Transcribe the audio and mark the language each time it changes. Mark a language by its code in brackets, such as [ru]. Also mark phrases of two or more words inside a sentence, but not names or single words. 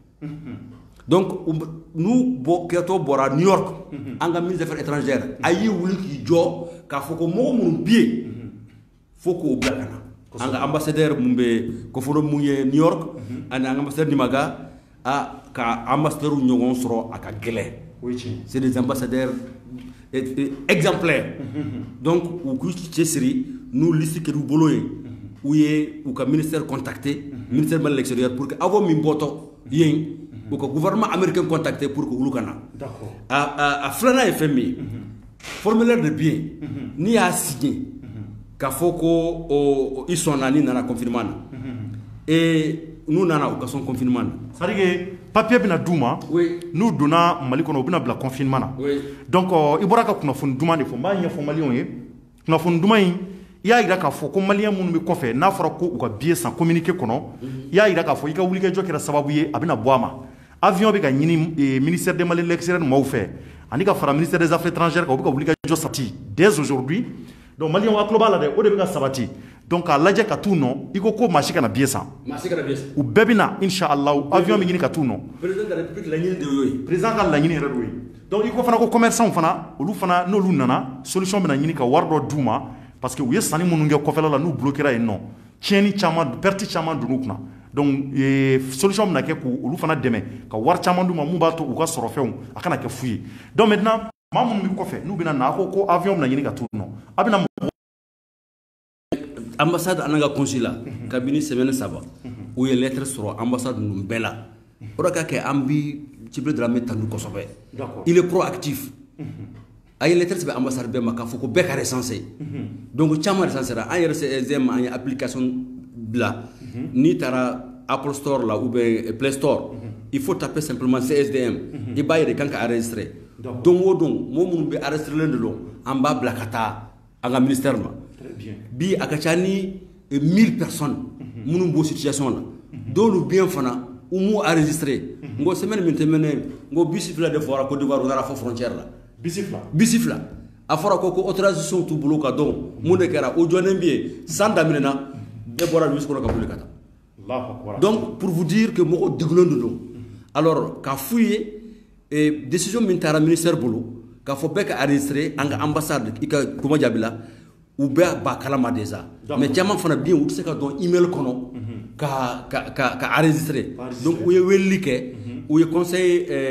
[bm] donc n'u kɛtɔ bɔra New York an ka [fr] ministre des affaires étrangères [bm] a y'i wuli k'i jɔ k'a fɔ ko mɔgɔ minnu bɛ yen fo k'o bila ka na an ka ambassadeur mun bɛ koforo mun ye New York ani an ka ambassadeur Nimaga ka ambassadeur ɲɔgɔn sɔrɔ a ka gɛlɛn [fr] c'est des ambassadeurs [bm] exemplaires donc u k'u cɛsiri n'u liste kɛr'u bolo ye u ye u ka [fr] ministère contacté ministère de l'extérieur pour que [bm] avion min bɔtɔ yen u ka [fr] gouvernement américain contacté pour que [bm] olu ka na a filanan ye fɛn min ye [fr] formulaire de bien [bm] n'i y'a signé k'a fɔ ko i sɔnna ni nana confinement na n'u nana u ka sɔn confinement na [fr] c'est à dire que [bm] papier bɛna d'u ma n'u donna Mali kɔnɔ u bɛna bila confinement na donc i bɔra ka kunnafoni duman de fɔ n b'a ɲɛfɔ maliyɛnw ye kunnafoni duman in i y'a yira k'a fɔ ko maliyɛn minnu bɛ kɔfɛ n'a fɔra ko u ka billet san communiqué kɔnɔ i y'a yira k'a fɔ i ka wulikajɔ kɛra sababu ye a bɛna bɔ a ma avion bɛ ka ɲini [fr] ministère des Maliens de l'extérieur [bm] maaw fɛ ani ka fara [fr] ministère des affaires étrangères [bm] kan u bɛ ka wulikajɔ sabati [fr] dès aujourd'hui [bm] donc maliyɛnw a tulo b'a la dɛ o de bɛ ka sabati donc k'a lajɛ ka t'u nɔ i ko maa si kana billet san u bɛɛ bɛ na inshallah avion bɛ ɲini ka t'u nɔ [fr] président de la république [bm] laɲini de y'o ye président ka laɲini yɛrɛ d'o ye donc i ko fana ko commerçants fana olu fana n'olu nana solution bɛna ɲini ka wari dɔ d'u ma parce que u ye sanni minnu kɛ kɔfɛla la n'u bloquera yen nɔ tiɲɛni caman perte caman donn'u kunna donc solution bɛna kɛ k'olu fana dɛmɛ ka wari caman d'u ma mun b'a to u ka sɔrɔ fɛnw a kana kɛ fu ye [fr] donc maintenant [bm] maa minnu bɛ kɔfɛ n'u bɛna na a ko avion bɛna ɲini ka t'u nɔ a bɛna ambassade an ka consulat kabini semaine 3 u ye lettre sɔrɔ ambassade ninnu bɛɛ la o de ka kɛ an bi Djibril Dramé tanu kosɛbɛ [fr] il est proactif [bm] a ye lettre sɛbɛn ambassade bɛɛ ma k'a fɔ ko bɛɛ ka recensé donc caman recensera an yɛrɛ CSDM an ye application bila n'i taara [fr] Apple Store là ou bien Play Store il faut taper simplement [bm] CSDM i b'a ye de kan ka enregistrer don o don mɔgɔ minnu bɛ enregistrer de don an b'a bila ka taa an ka ministère ma bi a ka ca ni 1000 personnes minnu b'o situation la dɔw bien fana u m'u enregistré n ko semaine min tɛmɛnen n ko bisi fila de fɔra Côte d'Ivoire u taara fɔ frontière la bisi fila a fɔra ko autorisation t'u bolo ka dɔn mun de kɛra o jɔnnen bɛ yen san daminɛna bɛɛ bɔra bisi kɔnɔ ka boli ka taa [fr] donc pour vous dire que [bm] mɔgɔ degulen de don alors k'a f'u ye décision min taara ministère bolo k'a fɔ bɛɛ ka enregistré an ka ambassade i ka kuma jaabi la u bɛɛ b'a kalama [fr] déjà mais [bm] caman fana bɛ yen u tɛ se ka dɔn email kɔnɔ ka enregistré donc u ye weleli kɛ u ye conseil